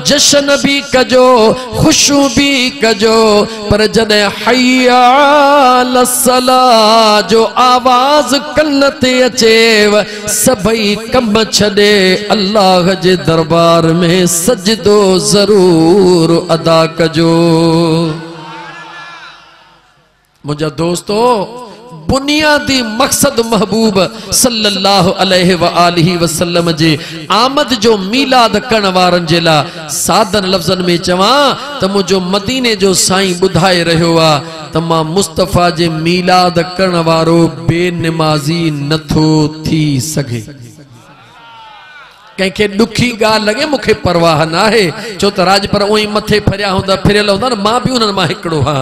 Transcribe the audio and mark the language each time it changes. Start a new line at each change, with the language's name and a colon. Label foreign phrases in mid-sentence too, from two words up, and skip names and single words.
Sindhi: जश्न भी कजो खुशू भी कजो पर जॾहिं
Arabic: حي على الصلاة
Sindhi: जो आवाज कन ते अचेव सभई कम छॾे अल्लाह जे दरबार में सजदो ज़रूर अदा कजो। मुझा दोस्तो बुनियादी मकसद महबूब
Arabic: صلى الله عليه وآله وسلم
Sindhi: जे आमद जो मिलाद करण वारन जे ला सादन लफ्ज़न में चवा त मुझो मदीने जो साईं बुधाए रहो आ त मां मुस्तफ़ा जे मिलाद करण वारो बेनमाज़ी नथो थी सके। कंहिंखे ॾुखी ॻाल्हि लॻे मूंखे परवाह न आहे छो त राज पर उहे मथे फरिया हूंदा फिरियल हूंदा न मां बि उन्हनि मां हिकिड़ो हा।